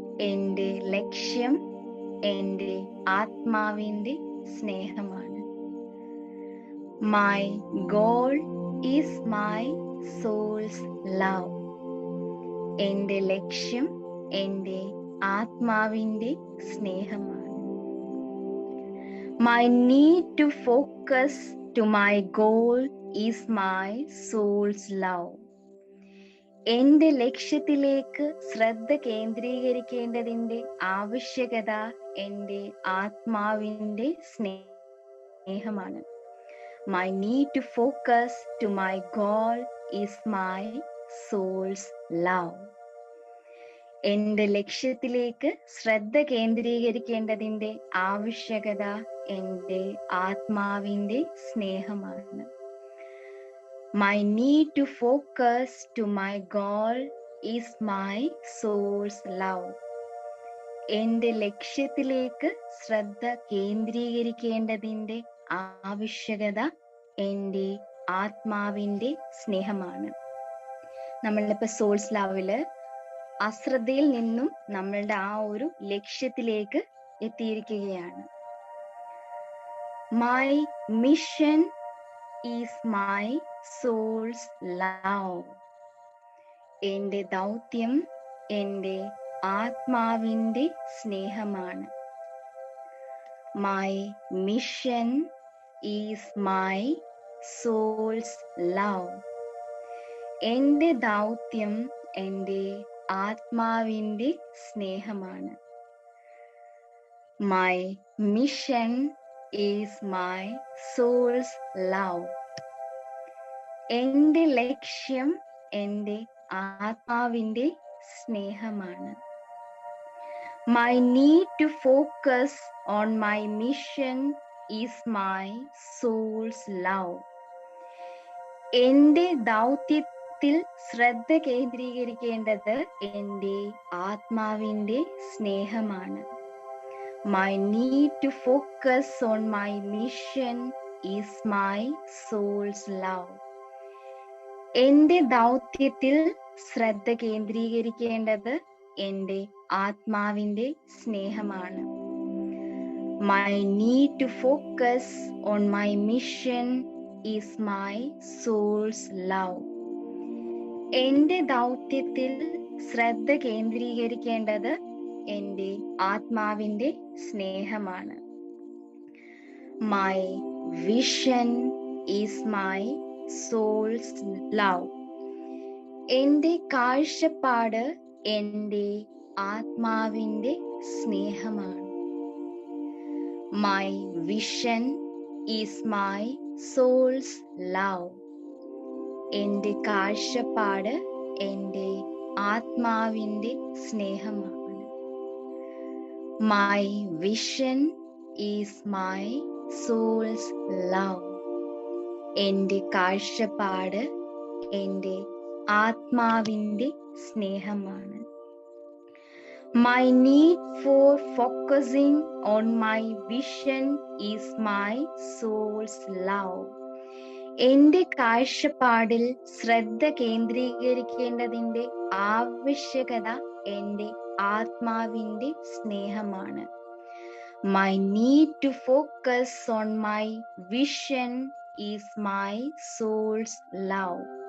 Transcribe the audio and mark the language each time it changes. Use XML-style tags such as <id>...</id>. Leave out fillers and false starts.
<ml>എൻ്റെ ലക്ഷ്യം എൻ്റെ ആത്മാവിൻ്റെ സ്നേഹമാണ്.</ml> <en>My goal is my soul's love.</en> <ml>എൻ്റെ ലക്ഷ്യം എൻ്റെ ആത്മാവിൻ്റെ സ്നേഹമാണ്.</ml> <en>My need to focus to my goal is my soul's love.</en> <ml>എൻ്റെ ലക്ഷ്യത്തിലേക്ക് ശ്രദ്ധ കേന്ദ്രീകരിക്കേണ്ടതിൻ്റെ ആവശ്യകത എൻ്റെ ആത്മാവിൻ്റെ സ്നേഹമാണ്.</ml> <en>My need to focus to my goal is my soul's love.</en> <ml>എൻ്റെ ലക്ഷ്യത്തിലേക്ക് ശ്രദ്ധ കേന്ദ്രീകരിക്കേണ്ടതിൻ്റെ ആവശ്യകത എൻ്റെ ആത്മാവിൻ്റെ സ്നേഹമാണ്.</ml> <en>My need to focus to my goal is my soul's love.</en> <ml>എൻ്റെ ലക്ഷ്യത്തിലേക്ക് ശ്രദ്ധ കേന്ദ്രീകരിക്കേണ്ടതിൻ്റെ ആവശ്യകത എൻ്റെ ആത്മാവിൻ്റെ സ്നേഹമാണ്. നമ്മളിപ്പോൾ സോൾസ് ലവില് അശ്രദ്ധയിൽ നിന്നും നമ്മളുടെ ആ ഒരു ലക്ഷ്യത്തിലേക്ക് എത്തിയിരിക്കുകയാണ്.</ml> <en>My mission is my soul's love.</en> <ml>എൻ്റെ ദൗത്യം എൻ്റെ ആത്മാവിൻ്റെ സ്നേഹമാണ്.</ml> <en>My mission is my soul's love.</en> <ml>എൻ്റെ ദൗത്യം എൻ്റെ ആത്മാവിൻ്റെ സ്നേഹമാണ്.</ml> <en>My mission is my soul's love.</en> <ml>എൻ്റെ ലക്ഷ്യം എൻ്റെ ആത്മാവിൻ്റെ സ്നേഹമാണ്.</ml> <en>My need to focus on my mission is my soul's love.</en> <ml>എൻ്റെ ദൗത്യത്തിൽ ശ്രദ്ധ കേന്ദ്രീകരിക്കേണ്ടത് എൻ്റെ ആത്മാവിൻ്റെ സ്നേഹമാണ്.</ml> <en>My need to focus on my mission is my soul's love.</en> <ml>എൻ്റെ ദൗത്യത്തിൽ ശ്രദ്ധ കേന്ദ്രീകരിക്കേണ്ടത് എൻ്റെ ആത്മാവിൻ്റെ സ്നേഹമാണ്.</ml> <en>My need to focus on my mission is my soul's love.</en> <ml>എൻ്റെ ദൗത്യത്തിൽ ശ്രദ്ധ കേന്ദ്രീകരിക്കേണ്ടത് എൻ്റെ ആത്മാവിൻ്റെ സ്നേഹമാണ്.</ml> <en>My vision is my soul's love.</en> <ml>എൻ്റെ കാഴ്ചപ്പാട് എൻ്റെ ആത്മാവിൻ്റെ സ്നേഹമാണ്.</ml> <en>My vision is my soul's love.</en> <ml>എൻ്റെ കാഴ്ചപ്പാട് എൻ്റെ ആത്മാവിൻ്റെ സ്നേഹമാണ്.</ml> <en>My vision is my soul's love.</en> <ml>എൻ്റെ കാഴ്ചപ്പാട് എൻ്റെ ആത്മാവിൻ്റെ സ്നേഹമാണ്.</ml> <en>My need for focusing on my vision is my soul's love.</en> <ml>എൻ്റെ കാഴ്ചപ്പാടിൽ ശ്രദ്ധ കേന്ദ്രീകരിക്കേണ്ടതിൻ്റെ ആവശ്യകത എൻ്റെ ആത്മാവിൻ്റെ സ്നേഹമാണ്.</ml> <en>My need to focus on my vision is my soul's love.</en>